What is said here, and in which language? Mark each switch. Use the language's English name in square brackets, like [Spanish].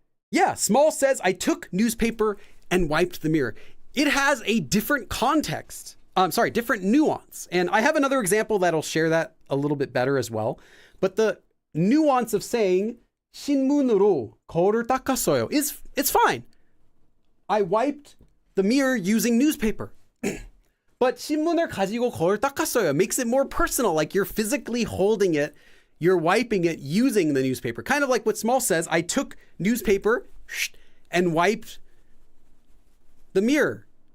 [English] Yeah, Small says, I took newspaper and wiped the mirror. It has a different context. Different nuance. And I have another example that'll share that a little bit better as well. But the nuance of saying [Korean] 신문으로 거울을 닦았어요. [English] It's fine. I wiped the mirror using newspaper. But [Korean] 신문을 가지고 거울 닦았어요 [English] makes it more personal, like you're physically holding it, you're wiping it using the newspaper. Kind of like what Small says, I took newspaper and wiped the mirror.